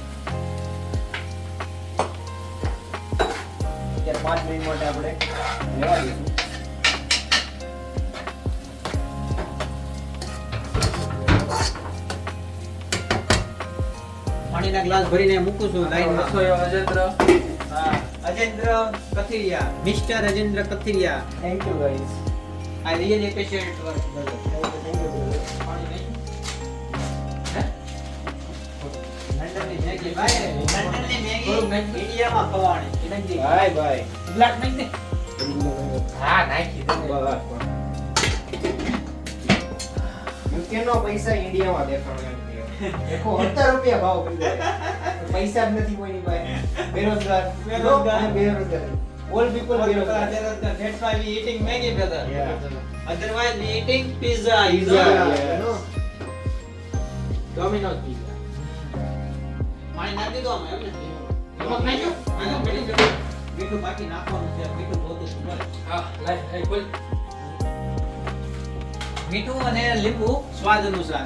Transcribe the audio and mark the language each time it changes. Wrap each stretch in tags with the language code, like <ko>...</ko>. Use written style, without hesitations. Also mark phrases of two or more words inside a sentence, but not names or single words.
<gu>અત્યારે 5 મિનિટ માટે આપણે લેવા દઈશું પાણીના ગ્લાસ ભરીને મૂકું છું લાઈનમાં. રસોઈ અજેન્દ્ર. હા, અજેન્દ્ર કથિરિયા, મિસ્ટર અજેન્દ્ર કથિરિયા.</gu> <en>thank you guys. I really appreciate your work, brother.</en> <gu>પાણી નહીં? હે? લંડનની મેગી ભાઈ, લંડનની મેગી થોડુંક નાખી. ઇન્ડિયામાં ખવાણી. ઇલંગી.</gu> <en>bye bye.</en> <gu>બ્લેક નહીં ને? હા નાખી દે. યુકે નો પૈસા ઇન્ડિયામાં દેખાણો એમ કહ્યો. દેખો 70 રૂપિયા ભાવ કરી દે. પૈસા જ નથી કોઈની પાસે. બેરોજગાર. બેરોજગાર. બેરોજગાર.</gu> <en>All people બેરોજગાર. That's why we eating Maggi, brother. Yeah. Otherwise we eating pizza. Yeah, no. ડોમિનોઝ પીઝા.</en> <gu>પાણી નાખી દીધું આમાં, એમ ને? નમક નાખ્યું? હા, મીઠું મીઠું. મીઠું બાકી નાખવાનું છે, મીઠું જોતું છે, બસ. હા લાઈ ખોલ. મીઠું અને લીંબુ સ્વાદ અનુસાર.</gu>